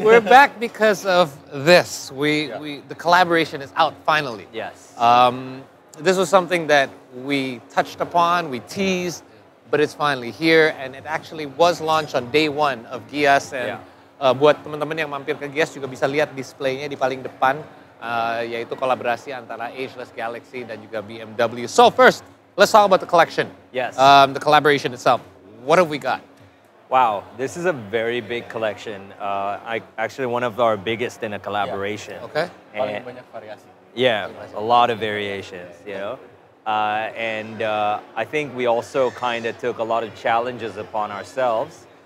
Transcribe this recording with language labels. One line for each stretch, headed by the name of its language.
English: We're back because of this. The collaboration is out finally. Yes. This was something that we touched upon, we teased, but it's finally here, and it actually was launched on day one of GIIAS.
Indonesian: And buat teman-teman yang mampir ke GIIAS juga bisa lihat displaynya di paling depan, yaitu kolaborasi antara Ageless Galaxy dan juga BMW.
English: So first, let's talk about the collection. Yes. The collaboration itself. What have we got? Wow, this is a very big collection. Actually one of our biggest in a collaboration. Okay.
Indonesian: Paling banyak variasi.
English: Yeah, a lot of variations, you know. And I think we also kind of took a lot of challenges upon ourselves.